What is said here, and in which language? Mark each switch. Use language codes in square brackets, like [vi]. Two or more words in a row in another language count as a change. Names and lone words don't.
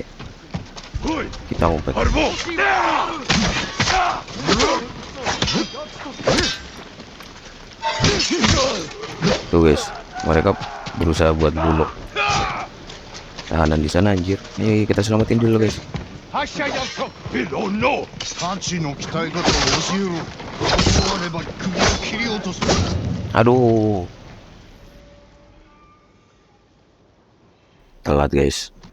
[id] Kita ngumpet. Tuh guys, mereka berusaha buat bunuh tahanan di sana, anjir. Ayo kita selamatin dulu guys. [ja] 太刀の鍛え方を教えろ。断れば首を切り落とす。 [id] Aduh, telat guys.